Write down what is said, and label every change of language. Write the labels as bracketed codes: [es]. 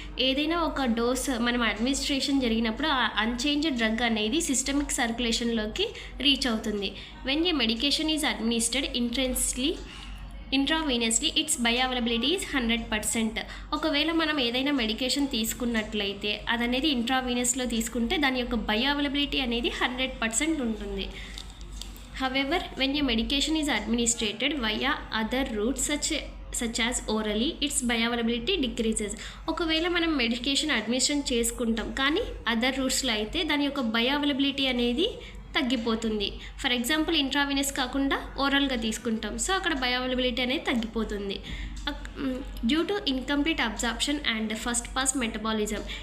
[te] ఏదైనా ఒక డోస్ మనం అడ్మినిస్ట్రేషన్ జరిగినప్పుడు ఆ అన్చేంజ్డ్ డ్రగ్ అనేది సిస్టమిక్ సర్క్యులేషన్లోకి రీచ్ అవుతుంది. [en] When a medication is administered intravenously its bioavailability is 100%. [te] ఒకవేళ మనం ఏదైనా మెడికేషన్ తీసుకున్నట్లయితే అదనేది ఇంట్రావీనస్లో తీసుకుంటే దాని యొక్క బయోఅవైలబిలిటీ అనేది 100% ఉంటుంది. [en] However, when a medication is administered via other routes such as orally, its bioavailability decreases. [te] ఒకవేళ మనం మెడికేషన్ అడ్మినిస్ట్రేషన్ చేసుకుంటాం కానీ అదర్ రూట్స్లో అయితే దాని యొక్క బయోఅవైలబిలిటీ అనేది తగ్గిపోతుంది. ఫర్ ఎగ్జాంపుల్ ఇంట్రావినస్ కాకుండా ఓరల్గా తీసుకుంటాం, సో అక్కడ బయోఅవైలబిలిటీ అనేది తగ్గిపోతుంది. [en] Due to incomplete absorption and first pass metabolism.